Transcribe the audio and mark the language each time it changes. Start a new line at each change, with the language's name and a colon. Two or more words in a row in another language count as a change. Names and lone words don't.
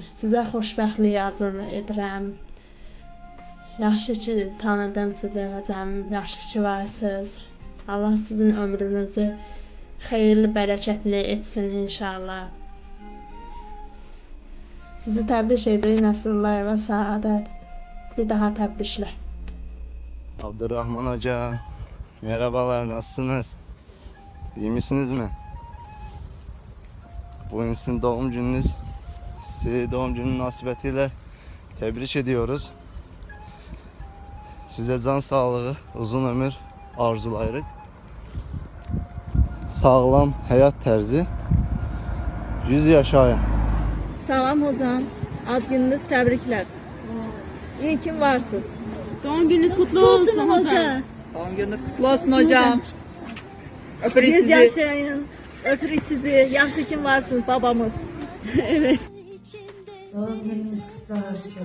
Azerbaijani: Sizə xoşbəxtlik arzu edirəm. Yaxşı ki tanıdım sizi hocam, yaxşı ki varsınız. Allah sizin ömrünüzü xeyirli, bərəkətli etsin inşallah. Sizi təbrik edirik, nəsillər və səadət. Bir daha təbriklər.
Turkish: Abdurrahman Hoca, merhabalar, nasılsınız? İyi misiniz mi? Bugün sizin doğum gününüz. Sizi doğum günü münasebetiyle tebrik ediyoruz.
Azerbaijani: Size can sağlığı, uzun ömür arzulayırıq. Sağlam həyat tərzi. 100 yaşayın. Salam hocam. Ad gününüz təbriklər.
Turkish: İyi ki varsınız. Doğum gününüz kutlu olsun hocam. Doğum gününüz kutlu olsun hocam.
Azerbaijani: Öpürük sizi. yaşayın. Öpürük sizi. Yaxşı ki varsınız babamız.
Turkish: Evet. Doğum gününüz kutlu olsun.